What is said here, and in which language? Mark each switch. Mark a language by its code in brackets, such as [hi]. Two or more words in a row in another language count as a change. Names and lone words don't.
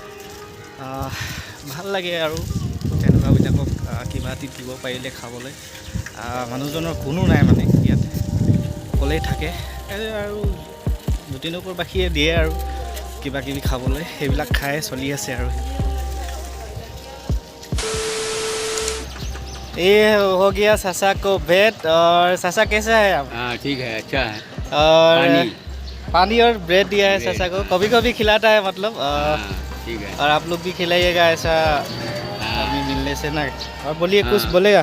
[as] ভাল লাগে আৰু তেনেকুৱাবিলাকক কিবা এটি দিব পাৰিলে খাবলৈ মানুহজনৰ কোনো নাই মানে ইয়াত অকলেই থাকে আৰু জ্যোতিনগৰবাসীয়ে দিয়ে আৰু কিবা কিবি খাবলৈ সেইবিলাক খাই চলি আছে আৰু [hi] ये हो गया ससा को भेद और ससा कैसा है आप ठीक है अच्छा है और पानी और ब्रेड दिया है ससा को कभी कभी खिलाता है मतलब ठीक है और आप लोग भी खिलाइएगा ऐसा आदमी मिलने से ना और बोलिए कुछ बोलेगा